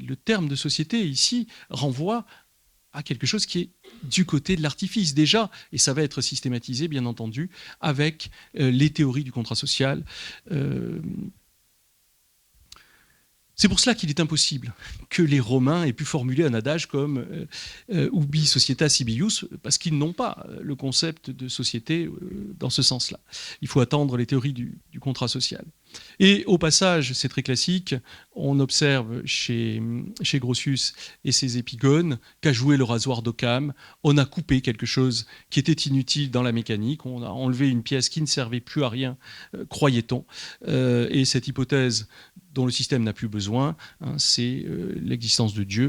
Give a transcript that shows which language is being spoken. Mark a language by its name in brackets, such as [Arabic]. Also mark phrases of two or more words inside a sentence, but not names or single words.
[French] Le terme de société, ici, renvoie à quelque chose qui est du côté de l'artifice déjà, et ça va être systématisé, bien entendu, avec les théories du contrat social. C'est pour cela qu'il est impossible que les Romains aient pu formuler un adage comme [Latin] ubi societas ibius, [French] parce qu'ils n'ont pas le concept de société dans ce sens-là. Il faut attendre les théories du contrat social. Et au passage, c'est très classique, on observe chez Grotius et ses épigones qu'a joué le rasoir d'Occam, on a coupé quelque chose qui était inutile dans la mécanique, on a enlevé une pièce qui ne servait plus à rien, croyait-on, et cette hypothèse dont le système n'a plus besoin, c'est l'existence de Dieu.